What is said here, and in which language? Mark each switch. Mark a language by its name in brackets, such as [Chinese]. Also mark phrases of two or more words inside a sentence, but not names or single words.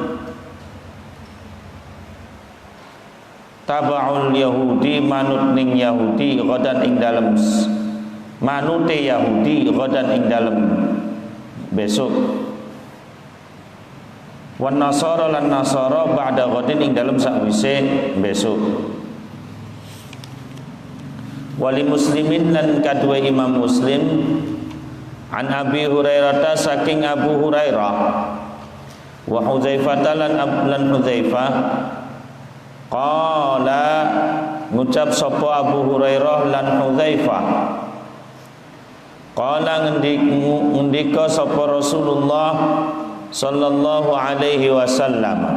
[Arabic] تبع اليهود [Javanese] manut ning [Arabic] اليهود غدا [Javanese] ing dalem manute yahudi ghadan ing dalem besok [Arabic] والنصارى [Javanese] lan nasara [Arabic] بعد غد [Javanese] ing dalem sakwise besok. [Arabic] ولمسلم [Javanese] lan kadua imam muslim an Abi Hurairah saking Abu Hurairah wa Hudzaifah lan Hudzaifah qala ngucap sapa Abu Hurairah lan Hudzaifah qala ngendika sapa Rasulullah [Arabic] صلى الله عليه وسلم